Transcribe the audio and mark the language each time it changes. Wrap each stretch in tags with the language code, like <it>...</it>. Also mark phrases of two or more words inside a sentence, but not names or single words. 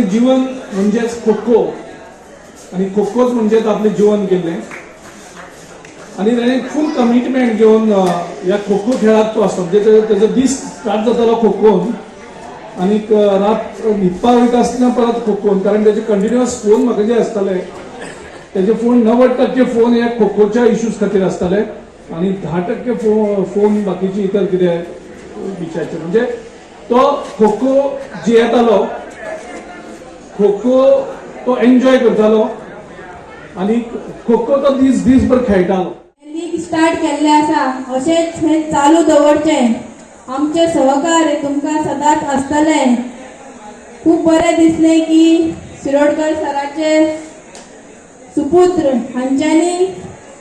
<kok>जीवन म्हणजेच खो खो आनी खो खोच म्हणजेच आपलें जीवन केल्लें आनी ताणें</kok> <en>full commitment</en> <kok>घेवन ह्या खो खो खेळाक तो आसता म्हणजे तेजो दीस स्टार्ट जातालो खो खोन आनी रात न्हिदपाक वयता आसतना परत खो खोन कारण तेजे कंटिन्युअस फोन म्हाका जे आसताले तेजे फोन 90% फोन हे खो खोच्या इश्यूज खातीर आसताले आनी 10% फोन बाकीची इतर कितें विचारचे म्हणजे तो खो खो जियेतालो खो खो तो एन्जॉय करतालो आनी खो खो तो दीसभर खेळटालो. लीग स्टार्ट केल्ले आसा अशेंच हे चालू दवरचे. आमचे सहकार्य तुमकां सदांच आसतले. खूब बरें दिसलें की शिरोडकर सराचे सुपुत्र हांच्यांनी</kok>